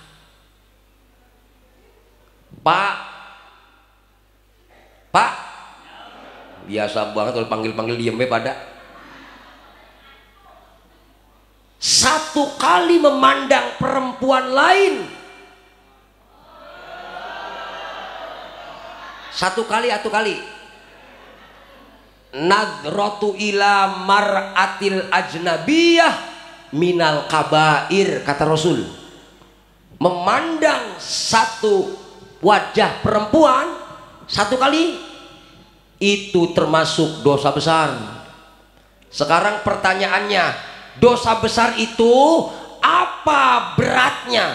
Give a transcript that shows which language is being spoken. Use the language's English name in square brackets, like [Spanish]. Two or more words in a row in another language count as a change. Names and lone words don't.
[Indonesian] Pak, biasa banget kalau panggil-panggil diem pada. Satu kali memandang perempuan lain, satu kali [Arabic] نظرة إلى المرأة الأجنبية من الكبائر, [Indonesian] kata Rasul. Memandang satu wajah perempuan satu kali itu termasuk dosa besar. Sekarang pertanyaannya, dosa besar itu apa beratnya?